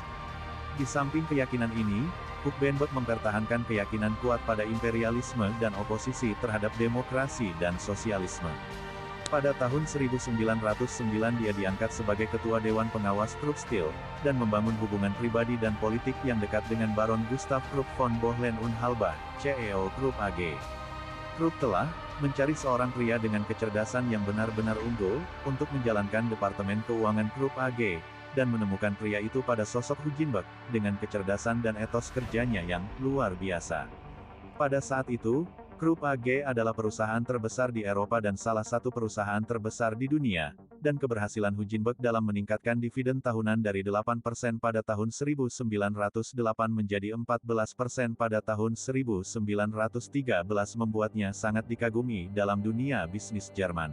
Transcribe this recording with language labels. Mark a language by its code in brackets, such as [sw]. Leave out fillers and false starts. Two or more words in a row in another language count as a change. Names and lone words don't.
[id] Di samping keyakinan ini, Hugenberg mempertahankan keyakinan kuat pada imperialisme dan oposisi terhadap demokrasi dan sosialisme. Pada tahun 1909 dia diangkat sebagai ketua Dewan Pengawas Krupp Steel, dan membangun hubungan pribadi dan politik yang dekat dengan Baron Gustav Krupp von Bohlen und Halbach, CEO Krupp AG. Krupp telah mencari seorang pria dengan kecerdasan yang benar-benar unggul, untuk menjalankan Departemen Keuangan Krupp AG, dan menemukan pria itu pada sosok Hugenberg, dengan kecerdasan dan etos kerjanya yang luar biasa. Pada saat itu, Krupp AG adalah perusahaan terbesar di Eropa dan salah satu perusahaan terbesar di dunia, dan keberhasilan Hugenberg dalam meningkatkan dividen tahunan dari 8% pada tahun 1908 menjadi 14% pada tahun 1913 membuatnya sangat dikagumi dalam dunia bisnis Jerman.